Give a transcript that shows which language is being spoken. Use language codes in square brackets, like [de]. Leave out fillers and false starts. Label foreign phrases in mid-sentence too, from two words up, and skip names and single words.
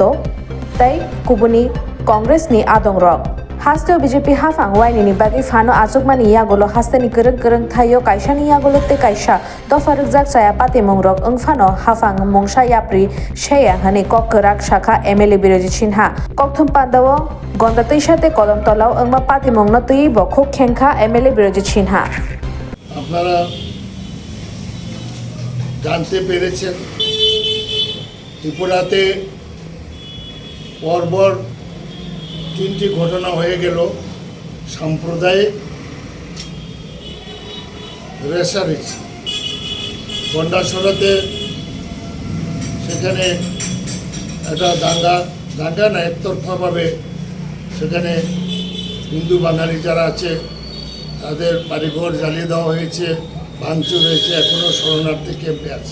[trp] तै कुबुनी कांग्रेसनि आदं रक हास्ते बीजेपी हाफां वाइनिनि बागै फानो आचुकमानि यागोलो हास्तेनि गरं थायो कायसानि यागोलोते कायसा दफारुक जाकसाया पातिमुग रक अंगफानो हाफां मुंसा याप्रि शेया हने ककराक शाखा एमएलए बिरजित सिन्हा ककथुम पान्दाव गंदातैसाते कदमतलाव अंगमा पातिमुग नतुयै बखुब खेंखा एमएलए बिरजित सिन्हा [bn] আপনারা জানতে পেরেছেন ত্রিপুরাতে পরপর তিনটি ঘটনা হয়ে গেল সাম্প্রদায়িক রেষারেষি গন্ডাছড়াতে সেখানে একটা দাঙ্গা না একতরফাভাবে সেখানে হিন্দু বাঙালি যারা আছে তাদের বাড়িঘর জ্বালিয়ে দেওয়া হয়েছে, ভাঙচুর হয়েছে, এখনও শরণার্থী ক্যাম্পে আছে।